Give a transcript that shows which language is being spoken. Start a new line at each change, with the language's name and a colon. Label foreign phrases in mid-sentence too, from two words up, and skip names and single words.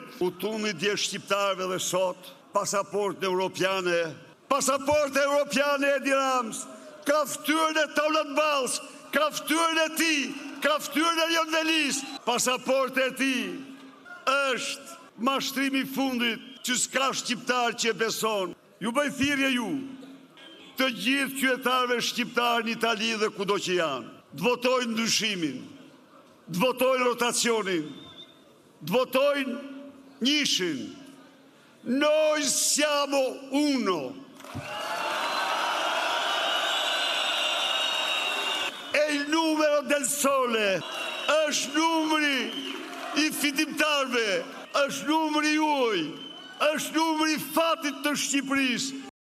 Albanian: U tuni dje shqiptarve dhe sot, pasaportë europiane Edi Ramës, ka ftyrën e Taulat Ballës, ka ftyrën e ti, ka ftyrën e Jon Velis, pasaportë e ti është mashtrimi i fundit që s'ka shqiptar që e beson. Ju bëj thirrje ju, të gjithë qytetarëve shqiptarë në Itali dhe kudo që janë, të votojnë ndryshimin, të votojnë rotacionin, të votojnë njishin.
Italian: Noi siamo uno. E il numero del sole
Albanian: është numri i fitimtarve, është numri juaj, është numri i fatit të Shqipërisë.